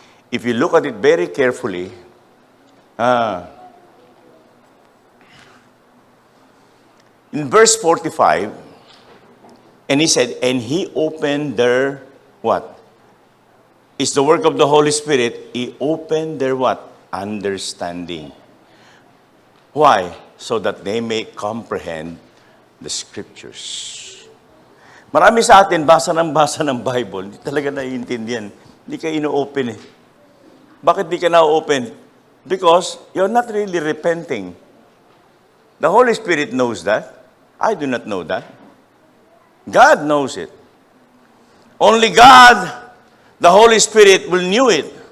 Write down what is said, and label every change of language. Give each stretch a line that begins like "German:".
English: If you look at it very carefully, in verse 45, and he said, and he opened their, what? It's the work of the Holy Spirit. He opened their what? Understanding. Why? So that they may comprehend the Scriptures.
Filipino: Marami sa atin, basa ng Bible, hindi talaga naiintindihan. Hindi ka ino-open eh. Bakit di ka na-open?
English: Because you're not really repenting. The Holy Spirit knows that. I do not know that. God knows it. Only God, the Holy Spirit, will knew it.